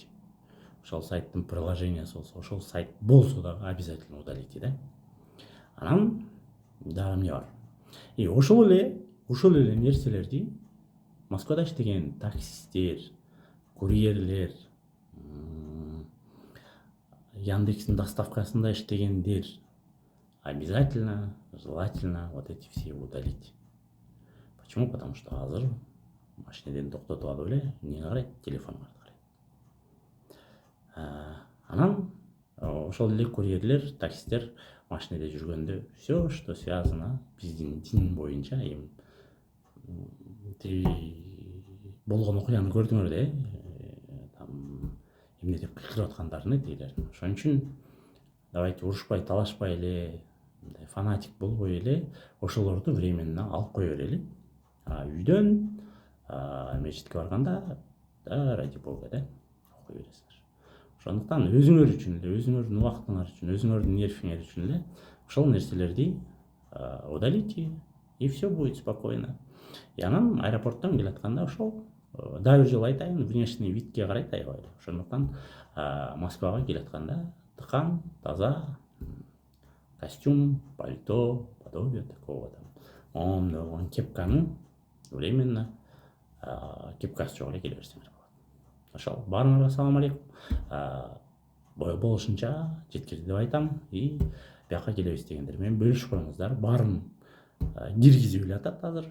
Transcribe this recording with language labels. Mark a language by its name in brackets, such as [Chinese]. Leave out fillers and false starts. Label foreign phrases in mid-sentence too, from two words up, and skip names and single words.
[Kyrgyz] Ошол сайттын приложениясы болсо, ошол сайт болсо дагы [Russian] обязательно удалить, [Kyrgyz] да. Анан дагы эмне бар? Ошол эле нерселерди Москвада иштеген таксисттер, курьерлер, Яндекстин доставкасында иштегендер [Russian] обязательно, желательно вот эти все удалить. Почему? [Kyrgyz] Потому что азыр машинеден токтотуп алып эле эмнеге карайт, телефонго карайт. Анан ошол эле курьерлер, таксисттер машинеде жүргөндө [Russian] все, что связано [Kyrgyz] биздин дин боюнча, эми болгон окуяны көрдүңөр да, там эмне деп кыйкырып аткандарын тигилердин. Ошон үчүн давайте урушпай, талашпай эле, фанатик болбой эле ошолорду временно алып кое берели. Үйдөн мечитке барганда да [Russian] ради бога [Kyrgyz] да окуй бересиңер. Ошондуктан өзүңөр үчүн эле, өзүңөрдүн убактыңар үчүн, өзүңөрдүн нервиңер үчүн эле ошол нерселерди [Russian] удалите, и все будет спокойно. [Kyrgyz] И анан аэропорттон келатканда ошол дагы бир жолу айтайын, [Russian] внешний видке [Kyrgyz] карайт аябай эле. Ошондуктан Москвага келатканда тыкан, таза костюм, пальто, [Russian] подобие такого там, [Kyrgyz] оңдогон кепканы временно кепкасы жок эле келе берсеңер болот. Ошол, баарыңарга салам алейкум. Болушунча жеткирди деп айтам. И бияка келебиз дегендер менен бөлүшүп коюңуздар. Баарын киргизип эле атат азыр.